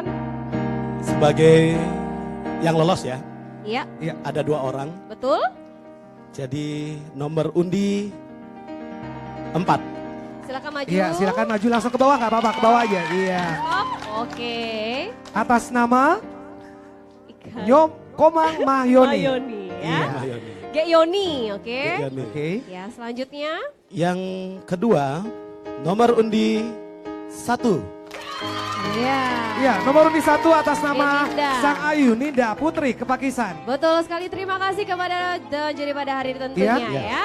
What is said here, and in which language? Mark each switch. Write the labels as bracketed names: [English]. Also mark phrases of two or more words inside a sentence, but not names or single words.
[Indonesian] Sebagai yang lolos ya. Iya. Ada 2 orang. Betul. Jadi nomor undi 4. Silakan maju. Iya, silakan maju langsung ke bawah, nggak apa-apa, ke bawah aja. Iya. Oke. Atas nama Nyom Komang Mahyoni. Mahyoni ya. Mahyoni. Gek Yoni, oke. Oke. Ya, selanjutnya. Yang kedua nomor undi 1. Iya, nomor undi 1 atas nama Geninda. Sang Ayu Ninda Putri Kepakisan. Betul sekali, terima kasih kepada juri pada hari ini tentunya ya.